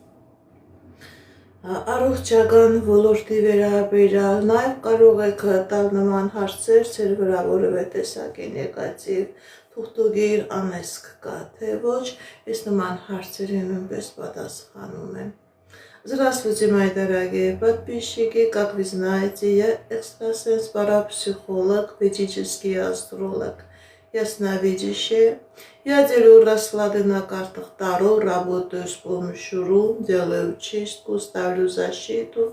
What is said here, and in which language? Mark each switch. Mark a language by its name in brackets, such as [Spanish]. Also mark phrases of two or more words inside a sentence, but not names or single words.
[Armenian] առողջական ոլորտի վերաբերյալ, նաև կարող եք տալ նման հարցեր ձեր վրա որևէ տեսակի նեգատիվ, թուղթուգիր անեսք կա, թե ոչ, ես նման հարցերի նույնպես պատասխանում եմ։ [Russian] Здравствуйте, мои дорогие подписчики, как вы знаете, я экстрасенс, парапсихолог, ведический астролог, ясновидящая. Я делаю расклады на картах Таро, работаю с помощью рун, делаю чистку, ставлю защиту.